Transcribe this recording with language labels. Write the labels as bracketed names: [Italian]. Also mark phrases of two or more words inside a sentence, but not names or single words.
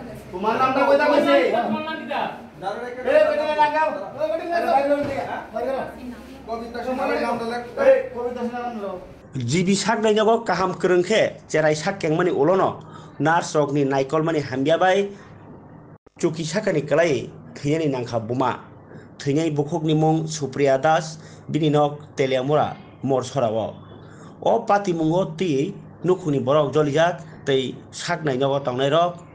[Bangla] তোমার নামটা কইতা কইছে তোমার নাম কিটা এই বেটা লাগাও ওই বেটা লাগাও কবিতা শোনার নামটা লেখ এই কবিতা শোনার নাম লো [Kok Borok] জিবি সাক नायनागो काहाम खोरोंखे जेराय साक केंगमानि उलनो नार्स रकनि नायकलमानि हामबियाबाय चुकी साकानि कलाय थैनायनि नांखा बुमा थैनाय बुखकनि मुं सुप्रिया दास बिनि नक तेलियामुरा मर सराव अ पाति मुंगो ति नुखुनि बरक जलिजाक तै साक नायनागो तांनाय रक